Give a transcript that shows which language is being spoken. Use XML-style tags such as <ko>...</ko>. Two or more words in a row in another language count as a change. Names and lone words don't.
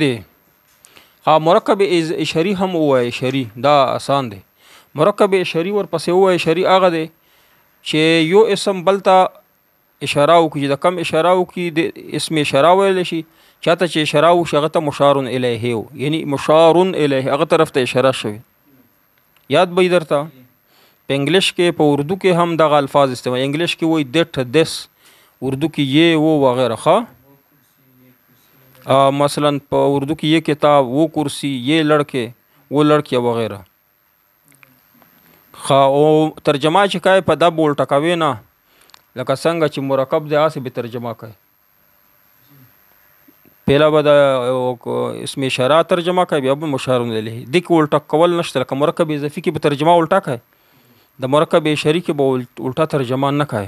<ps>ها مرکب اشاری هم وای اشاری دا آسان دی. مرکب اشاری ور پسې وای اشاری هغه دی چې یو اسم بلتا اشاره وکړي د کم اشاره وکړي د اسم اشاره ویل شي چاته چې اشاره وشي هغه ته</ps> <ar>مشار الیه</ar> <ps>یعنی</ps> <ar>مشار الیه</ar> <ps>هغه طرف ته اشاره شوی. یاد به درته په انګلیش کې په اردو کې هم دغه الفاظ استعمال. انګلیش کې وای</ps> <en>that this</en> <ps>اردو کې</ps> <ur>یہ وہ</ur> <ps>وغیرہ ښه مثلا په اردو کې</ps> <ur>یہ کتاب وہ کرسی یہ لڑکے وہ لڑکیاں</ur> <ps>وغیرہ ښه او ترجمه چې کوي په دا بول ټکوي نه لکه څنګه چې مرکب دی هسې به ترجمه کوي. پهلا به د اسم اشاره ترجمه کوي بیا به مشار الیه دې کې الټا کول نشته. لکه مرکب اضافي کې به ترجمه الټا کوي د مرکب اشاري کې به الټا ترجمه نه کوي.</ps>